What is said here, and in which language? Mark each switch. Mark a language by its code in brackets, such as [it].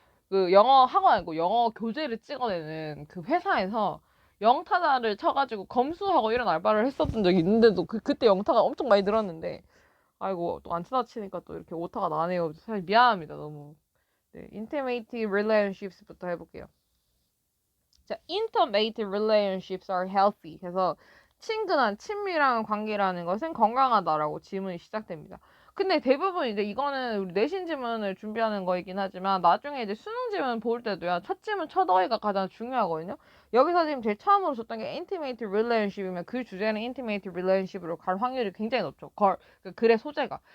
[ko] 그 영어 학원 아니고 영어 교재를 찍어내는 그 회사에서 영타자를 쳐가지고 검수하고 이런 알바를 했었던 적이 있는데도 그때 영타가 엄청 많이 늘었는데 아이고 또 안 타자 치니까 또 이렇게 오타가 나네요. 사실 미안합니다 너무. 네, intimate relationships부터 해볼게요. [en] 자, intimate relationships are healthy. [ko] 그래서 친근한 친밀한 관계라는 것은 건강하다라고 질문이 시작됩니다. 근데 대부분 이제 이거는 우리 내신 지문을 준비하는 거이긴 하지만 나중에 이제 수능 지문 볼 때도요. 첫 지문 첫 어휘가 가장 중요하거든요. 여기서 지금 제일 처음으로 줬던 게 intimate relationship이면 그 주제는 intimate relationship으로 갈 확률이 굉장히 높죠. 그 글의 소재가.